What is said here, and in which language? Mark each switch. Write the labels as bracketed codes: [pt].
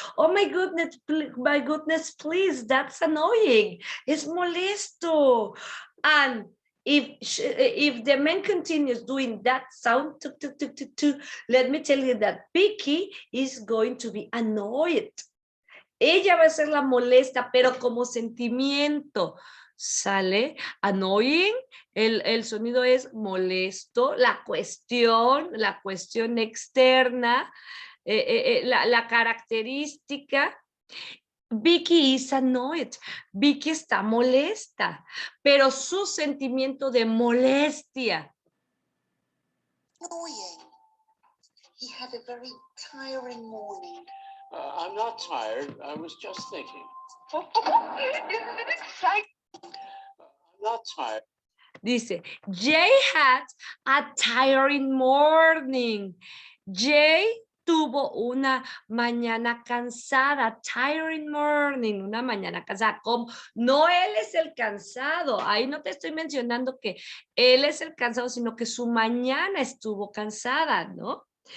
[en] Oh my goodness, please, that's annoying. It's molesto. And if the man continues doing that sound, tuk, tuk, tuk, tuk, tuk, let me tell you that Vicky is going to be annoyed. [es] Ella va a ser la molesta, pero como sentimiento. ¿Sale? Annoying, el sonido es molesto, la cuestión externa, la característica. [en] Vicky is annoyed. [es] Vicky está molesta, pero su sentimiento de molestia. [en] Annoying. He had a very tiring morning. I'm not tired. I was just thinking. Isn't it exciting? I'm not tired. [es] Dice, [en] Jay had a tiring morning. [es] Jay tuvo una mañana cansada, [en] tiring morning, [es] una mañana cansada. ¿Cómo? No él es el cansado. Ahí no te estoy mencionando que él es el cansado, sino que su mañana estuvo cansada, ¿no?